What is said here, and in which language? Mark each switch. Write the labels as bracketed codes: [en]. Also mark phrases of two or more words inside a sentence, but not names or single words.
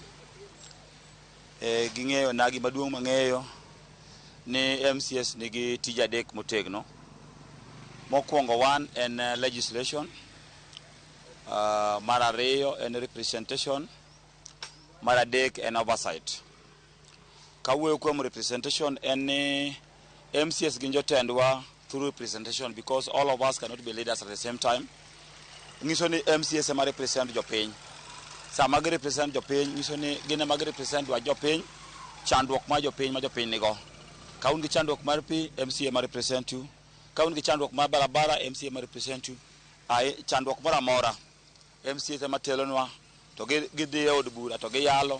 [luo] Ging'eyo na gima duong' mang'eyo ni MCS nigi tija adek motegno. Mokwongo wan en legislation, mar ariyo en representation, mar adek en oversight. Kawuoyo kuom representation en ni MCS gin jotendwa [en] through representation because all of us cannot be leaders at the same time. [luo] Ngiso ni MCS ema represent jopiny. Sama gi represent jopiny ngiso ni gin ema gi represent wa jopiny, chandruok ma jopiny nigo. Ka un gi chandruok mar pi, MCA ema [en] represent you. [luo] Ka un gi chandruok mar barabara, MCA ema [en] represent you. [luo] Chandruok moro amora MCA ema telonwa to gidhi e od bura to giyalo.